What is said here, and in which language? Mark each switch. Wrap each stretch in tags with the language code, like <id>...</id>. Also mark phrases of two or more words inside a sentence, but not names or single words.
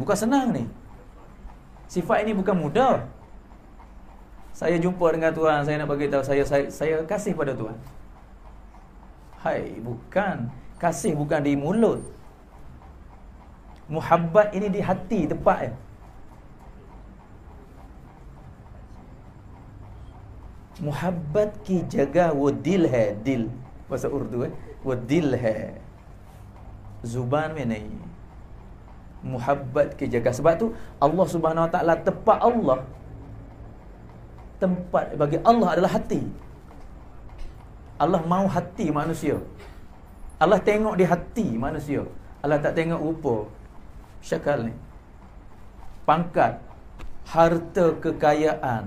<ms>Bukan senang ni. Sifat ini bukan mudah. Saya jumpa dengan Tuhan, saya nak bagi tahu saya kasih pada Tuhan. Hai, bukan. Kasih bukan di mulut. Muhabbat ini di hati, tepat.</ms> <ur>محبت کی جگہ وہ دل ہے، دل</ur> <ms>bahasa Urdu</ms> <ur>وہ دل ہے، زبان میں نہیں. محبت کی جگہ.</ur> <ms>Sebab tu</ms> <ar>الله سبحانه وتعالى,</ar> <ms>tempat Allah, tempat bagi Allah adalah hati. Allah mau hati manusia. Allah tengok di hati manusia. Allah tak tengok rupa, syakal ni, pangkat, harta, kekayaan.</ms>